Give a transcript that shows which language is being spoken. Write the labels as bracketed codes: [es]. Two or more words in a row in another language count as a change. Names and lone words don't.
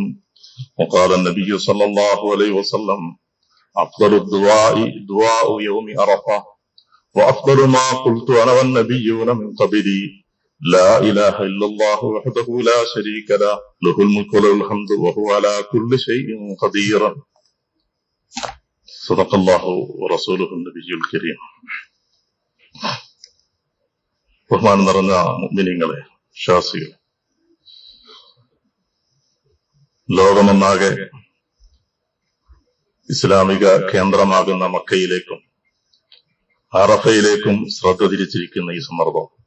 [ar] وقال النبي صلى الله عليه وسلم أفضل الدعاء دعاء يوم عرفة وأفضل ما قلت أنا والنبيون من قبلي لا إله إلا الله وحده لا شريك له له الملك وله الحمد وهو على كل شيء قدير. صدق الله ورسوله النبي الكريم. [ml] ബഹുമാനം നിറഞ്ഞ മുഅ്മിനീങ്ങളെ, വിശ്വാസികളെ, ലോകമൊന്നാകെ ഇസ്ലാമിക കേന്ദ്രമാകുന്ന മക്കയിലേക്കും അറഫയിലേക്കും ശ്രദ്ധ തിരിച്ചിരിക്കുന്ന ഈ സന്ദർഭം